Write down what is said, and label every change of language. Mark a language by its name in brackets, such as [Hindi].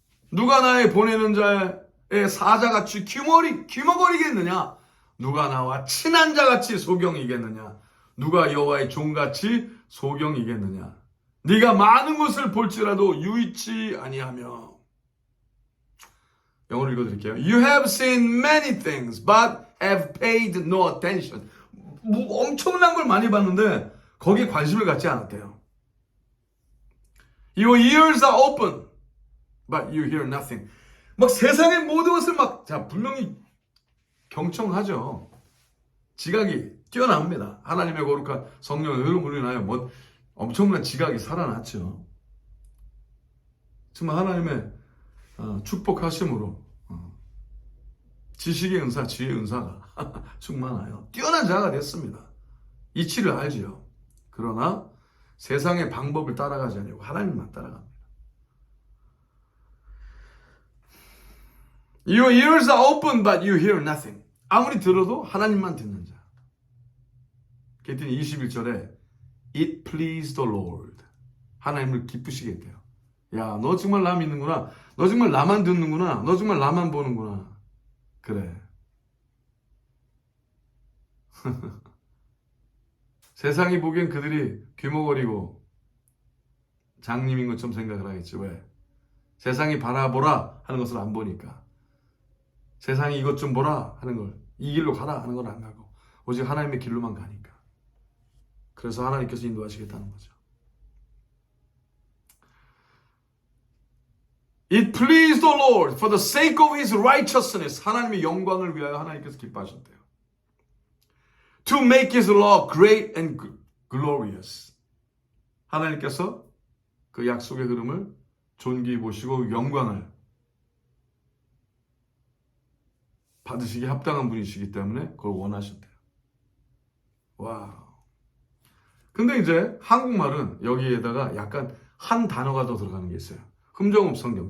[Korean] 누가 나의 보내는 자의 사자같이 귀머거리겠느냐? 누가 나와 친한 자같이 소경이겠느냐? 누가 여호와의 종같이 소경이겠느냐? 네가 많은 것을 볼지라도 유익치 아니하며. 영어로 읽어드릴게요. [English] You have seen many things, but have paid no attention. [Korean] 엄청난 걸 많이 봤는데 거기에 관심을 갖지 않았대요. [English] Your ears are open, but you hear nothing. [Korean] 막 세상의 모든 것을 자, 분명히 경청하죠. 지각이 뛰어납니다. 하나님의 거룩한 성령의 흐름으로 인하여 엄청난 지각이 살아났죠. 정말 하나님의 축복하심으로 지식의 은사, 지혜의 은사가 충만하여 뛰어난 자가 됐습니다. 이치를 알지요. 그러나 세상의 방법을 따라가지 않고 하나님만 따라갑니다. [English] Your ears are open, but you hear nothing. [Korean] 아무리 들어도 하나님만 듣는 자. 그랬더니 21절에 [English] It pleased the Lord. [Korean] 하나님을 기쁘시게 했대요. 야, 너 정말 나 믿는구나. 너 정말 나만 듣는구나. 너 정말 나만 보는구나. 그래. 세상이 보기엔 그들이 귀머거리고 장님인 것처럼 생각을 하겠지. 왜? 세상이 바라보라 하는 것을 안 보니까. 세상이 이것 좀 보라 하는 걸, 이 길로 가라 하는 걸 안 가고 오직 하나님의 길로만 가니까. 그래서 하나님께서 인도하시겠다는 거죠. [English] It pleased the Lord for the sake of His righteousness. [Korean] 하나님의 영광을 위하여 하나님께서 기뻐하셨대요. [English] To make His law great and glorious. [Korean] 하나님께서 그 약속의 흐름을 존귀히 보시고 영광을 받으시기 합당한 분이시기 때문에 그걸 원하셨대요. 와우. 근데 이제 한국말은 여기에다가 약간 한 단어가 더 들어가는 게 있어요. 흠정업 성경.